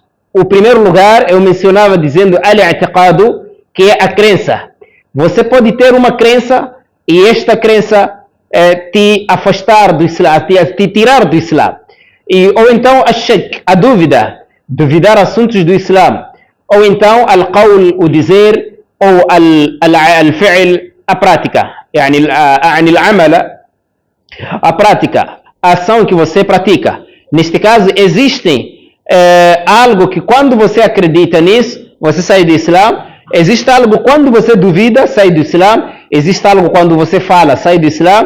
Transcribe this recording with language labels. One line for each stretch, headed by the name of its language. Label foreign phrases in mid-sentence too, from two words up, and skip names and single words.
Portuguese: O primeiro lugar eu mencionava dizendo al-i'tiqadu, que é a crença. Você pode ter uma crença e esta crença te afastar do Islã, te tirar do Islã. Ou então a-shak, a dúvida, duvidar assuntos do Islã. Ou então al-qawl, o dizer, ou al-fi'l, a prática, a prática, a ação que você pratica. Neste caso, existe algo que quando você acredita nisso, você sai do Islã. Existe algo quando você duvida, sai do Islã. Existe algo quando você fala, sai do Islã.